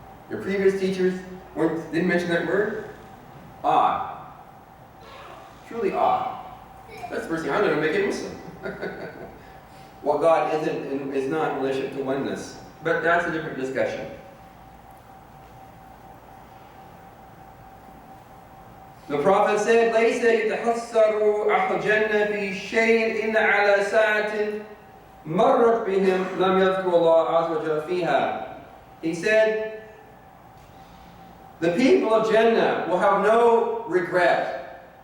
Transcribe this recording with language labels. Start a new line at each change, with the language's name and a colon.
English: Your previous teachers didn't mention that word? Odd. Truly odd. That's the first thing I'm going to make it Muslim. What God is not in relation to oneness. But that's a different discussion. The Prophet said,
Arabic: لَيْسَ يَتَحَسَّرُ أَهْلُ الْجَنَّةِ فِي شَيْءٍ إِلَّا عَلَى سَاعَةٍ مَرَّتْ بِهِمْ لَمْ يَذْكُرُ اللَّهَ عَزَّ وَجَلَّ فِيهَا.
English: He said, the people of Jannah will have no regret.